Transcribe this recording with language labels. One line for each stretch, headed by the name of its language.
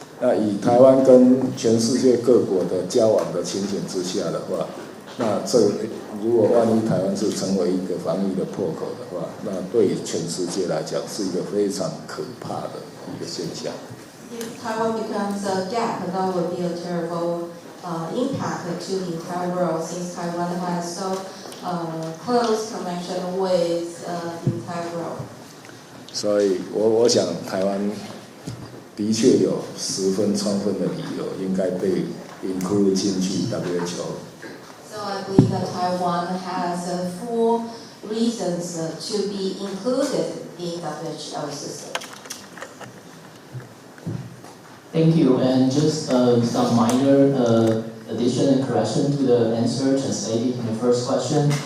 Chinese: 那以台湾跟全世界各国的交往的情形之下的话，那如果万一台湾是成为一个防疫的破口的话，那对全世界来讲是一个非常可怕的一个现象。
English: If Taiwan becomes a gap, that would be a terrible impact to the entire world, since Taiwan has so close connection with the entire world.
Chinese: 所以我想台湾的确有十分充分的理由应该被
English: include
Chinese: 进去 WHO。
English: So I believe that Taiwan has full reasons to be included in WHO system. Thank you. And just some minor addition and correction to the answer translated in the first question.